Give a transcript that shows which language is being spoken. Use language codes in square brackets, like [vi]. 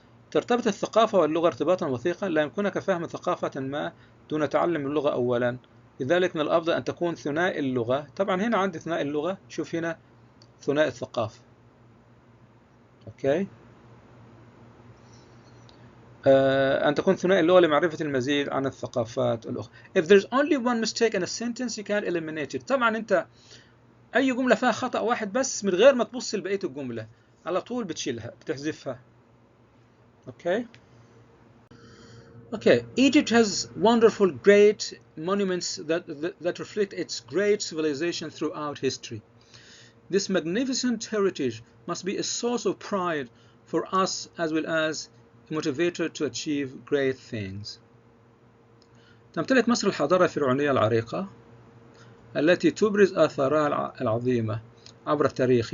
[ar] ترتبط الثقافة واللغة ارتباطا وثيقا. لا يمكنك فهم ثقافة ما دون تعلم اللغة أولا. لذلك من الأفضل أن تكون ثنائي اللغة. طبعا هنا عندي ثنائي اللغة، شوف هنا ثنائي الثقافة. أوكي. أن تكون ثنائي اللغة لمعرفة المزيد عن الثقافات الأخرى. [en] If there's only one mistake in a sentence you can't eliminate it. [ar] طبعا أنت أي جملة فيها خطأ واحد بس من غير ما تبص لبقية الجملة على طول بتشيلها، بتحذفها. أوكي. [en] Okay, Egypt has wonderful, great monuments that reflect its great civilization throughout history. This magnificent heritage must be a source of pride for us as well as a motivator to achieve great things. [ar] تمتلك مصر الحضارة الفرعونية العريقة التي تبرز آثارها العظيمة عبر التاريخ.